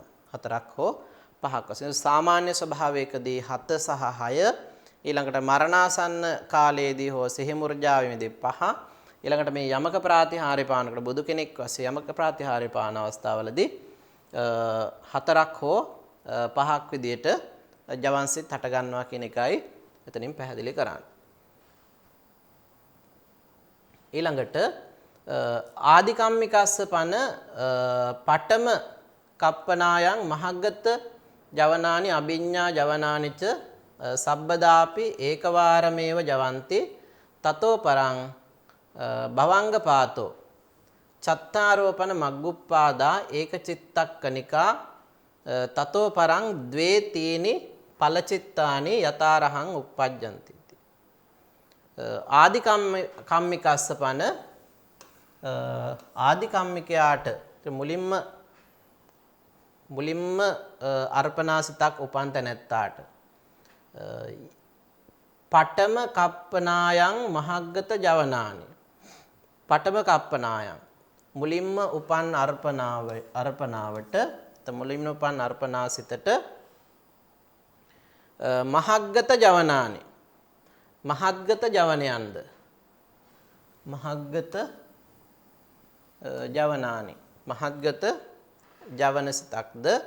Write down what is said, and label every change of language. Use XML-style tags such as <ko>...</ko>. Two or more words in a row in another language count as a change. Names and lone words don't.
<si>4ක් හෝ 5ක් වශයෙන් සාමාන්‍ය ස්වභාවයකදී 7 සහ 6 ඊළඟට මරණාසන්න කාලයේදී හෝ සිහි මුර්ජාවෙදී 5 ඊළඟට මේ යමක ප්‍රාතිහාර්ය පානකට බුදු කෙනෙක් වශයෙන් යමක ප්‍රාතිහාර්ය පාන අවස්ථාවලදී 4ක් හෝ 5ක් විදියට ජවන්සිත හට ගන්නවා කියන එකයි එතනින් පැහැදිලි කරන්නේ.</si> <pi>ඊළඟට ආදිකම්මිකස්සපන පඨම කප්පනායන් මහග්ගත ජවනානි අභිඤ්ඤා ජවනානිච සබ්බදාපි ඒකවාරමේව ජවන්ති තතෝ පරං භවංග පාතෝ චත්තාරෝපන මග්ගුප්පාදා ඒකචිත්තක්කනිකා තතෝ පරං ද්වේ තීනි ඵලචිත්තානි යතාරහං uppajjanti.</pi> <si>ආදිකම්මිකස්සපන ආදිකම්මිකයාට මුලින්ම අර්පණාසිතක් උපන් තැනැත්තාට</si> <pi>පඨම කප්පනායන් මහග්ගත ජවනානි පඨම කප්පනායන්</pi> <si>මුලින්ම උපන් අර්පණාවට මුලින්ම උපන් අර්පණාසිතට</si> <pi>මහග්ගත ජවනානි</pi> <si>මහත්ගත ජවනයන්ද මහත්ගත ජවනානි මහත්ගත ජවන සිතක්ද</si>